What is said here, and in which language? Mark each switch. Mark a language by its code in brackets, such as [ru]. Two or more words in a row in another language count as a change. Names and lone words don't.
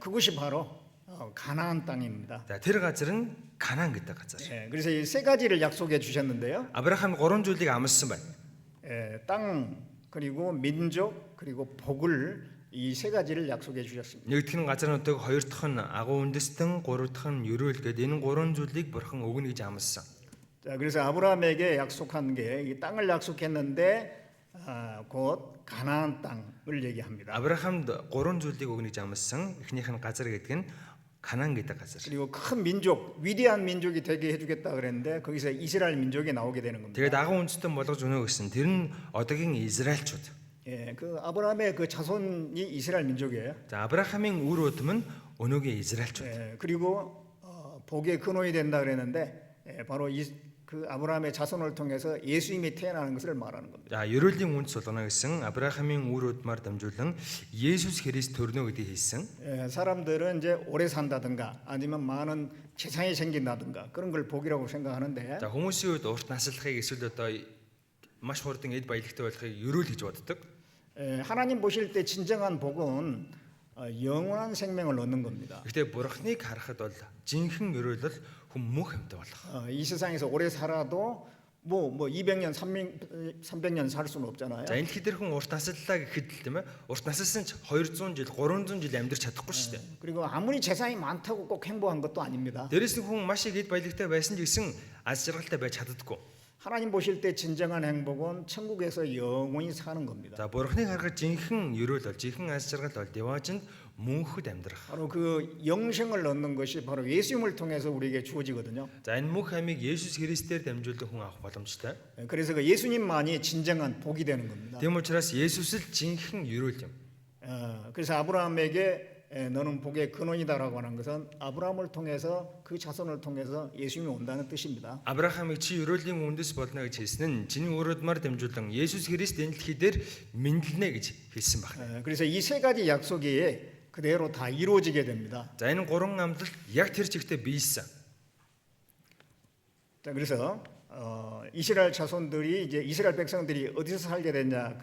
[ko] 그것이 바로 가나안 땅입니다. [mn] За тэр газар нь Канаан гэдэг газар. [ko] 그래서 이 세 가지를 약속해 주셨는데요. [mn] Авраам гурван зүйлийг амласан байна. [ko] 땅 그리고 민족 그리고 복을 이 세 가지를 약속해 주셨습니다. [mn] Нэгдүгээр нь газар нутаг, хоёр дахь нь агуу үндэстэн, гурав дахь нь ерөөл гэдэг энэ гурван зүйлийг бурхан өгнө гэж амласан. [ko] 자, 그래서 아브라함에게 약속한 게 이 땅을 약속했는데 곧 가나안 땅을 얘기합니다. [mn] Авраамд гурван зүйлийг өгнө гэж амласан. Эхнийх нь газар гэдэг нь 가나안 гэдэг газар. [ko] 그리고 큰 민족, 위대한 민족이 되게 해주겠다 그랬는데 거기서 이스라엘 민족이 나오게 되는 겁니다. [mn] Тэгээд агуу үндэстэн болгож өгнө гэсэн. Тэр нь одоогийн Израильчууд. [ko] 그 아브라함의 그 자손이 이스라엘 민족이에요. [mn] За Авраамын үр өдм нь өнөөгийн Израильчууд. [ko] 그리고 복의 근원이 된다 그랬는데 바로 그 아브라함의 자손을 통해서 예수님이 태어나는 것을 말하는 겁니다. [mn] За ерөөлийн үндэс болгоно гэсэн Авраамын үр өдмаар дамжуулан Есүс Христ төрнө гэдгийг хэлсэн. [ko] 사람들은 이제 오래 산다든가 아니면 많은 재산이 생긴다든가 그런 걸 복이라고 생각하는데 [mn] За хүмүүсийн үед урт наслахыг эсвэл одоо маш хурдан эд баялагтай болохыг ерөөл гэж боддог. [ko] 하나님 보실 때 진정한 복은 영원한 생명을 얻는 겁니다. [mn] Гэхдээ бурхныг харахад бол жинхэнэ ерөөл бол хүн мөнх амьтаа болох. [ko] 이 세상에서 오래 살아도 뭐 200년, 300년 살 수는 없잖아요. [mn] За энэ дэлхий дээр хүн урт наслалаа гэхэд л тийм ээ. Урт наслсан ч 200 жил, 300 жил амьдарч чадахгүй шүү дээ. [ko] 그리고 아무리 재산이 많다고 꼭 행복한 것도 아닙니다. [mn] Дээрээс нь хүн маш их эд баялагтай байсан ч гэсэн аз жаргалтай байж чаддаггүй. [ko] 하나님 보실 때 진정한 행복은 천국에서 영원히 사는 겁니다. [mn] За бурхныг харахад жинхэнэ ерөөл бол жинхэнэ аз жаргал бол деважинд мөнхөд амьдрах. [ko] 바로 그 영생을 얻는 것이 바로 예수님을 통해서 우리에게 주어지거든요. [mn] За энэ мөнх амийг Есүс Христээр дамжуулан хүн авах боломжтой. [ko] 그래서 그 예수님만이 진정한 복이 되는 겁니다. [mn] Тийм учраас Есүс л жинхэнэ ерөөл юм. [ko] 그래서 아브라함에게 너는 복의 근원이다라고 하는 것은 아브라함을 통해서 그 자손을 통해서 예수님이 온다는 뜻입니다. [mn] Авраамыг чи ерөөлийн үндэс болно гэж хэлсэн нь чиний өрөөдмаар дамжуулан Есүс Христ энэ дэлхий дээр мэндэлнэ гэж хэлсэн байна. [ko] 그래서 이 세 가지 약속이 그대로 다 이루어지게 됩니다. [mn] За энэ гурван амлалт яг тэр чигтээ биелсэн. [ko] 자, 그래서 이스라엘 자손들이 이제 이스라엘 백성들이 어디서 살게 됐냐?